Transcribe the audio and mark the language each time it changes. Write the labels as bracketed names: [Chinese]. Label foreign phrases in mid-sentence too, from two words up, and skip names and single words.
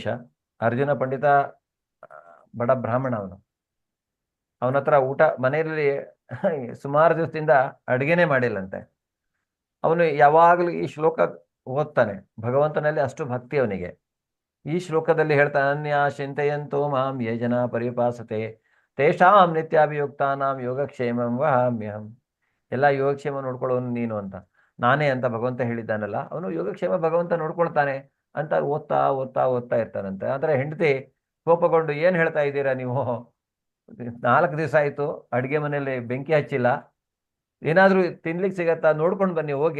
[Kannada] ಅರ್ಜುನ ಪಂಡಿತ ಬಡ ಬ್ರಾಹ್ಮಣ, ಅವನ ಹತ್ರ ಊಟ ಮನೆಯಲ್ಲಿ ಸುಮಾರು ದಿವಸದಿಂದ ಅಡುಗೆನೇ ಮಾಡಿಲ್ಲಂತೆ. ಅವನು ಯಾವಾಗಲೂ ಈ ಶ್ಲೋಕ ಓದ್ತಾನೆ, ಭಗವಂತನಲ್ಲಿ ಅಷ್ಟು ಭಕ್ತಿ ಅವನಿಗೆ. ಈ ಶ್ಲೋಕದಲ್ಲಿ ಹೇಳ್ತಾನೆ, [Sanskrit] ಅನ್ಯ ಚಿಂತೆಯಂತೋ ಮಾಂ ಯೇ ಜನ ಪರಿಪಾಸತೆ ತೇಷಾಂ ನಿತ್ಯಾಭಿಯುಕ್ತಾನಾಂ ಯೋಗಕ್ಷೇಮಂ ವಹಾಮ್ಯಹಂ. [Kannada] ಎಲ್ಲ ಯೋಗಕ್ಷೇಮ ನೋಡ್ಕೊಳ್ಳೋನು ನೀನು ಅಂತ, ನಾನೇ ಅಂತ ಭಗವಂತ ಹೇಳಿದ್ದಾನಲ್ಲ, ಅವನು ಯೋಗಕ್ಷೇಮ ಭಗವಂತ ನೋಡ್ಕೊಳ್ತಾನೆ ಅಂತ ಓದ್ತಾ ಓದ್ತಾ ಓದ್ತಾ ಇರ್ತಾನಂತೆ. ಆದರೆ ಹೆಂಡತಿ ಕೋಪಗೊಂಡು, ಏನು ಹೇಳ್ತಾ ಇದ್ದೀರಾ ನೀವು, 4 ದಿವಸ ಆಯಿತು ಅಡುಗೆ ಮನೆಯಲ್ಲಿ ಬೆಂಕಿ ಹಚ್ಚಿಲ್ಲ, ಏನಾದರೂ ತಿನ್ಲಿಕ್ಕೆ ಸಿಗತ್ತಾ, ನೋಡ್ಕೊಂಡು ಬನ್ನಿ ಹೋಗಿ.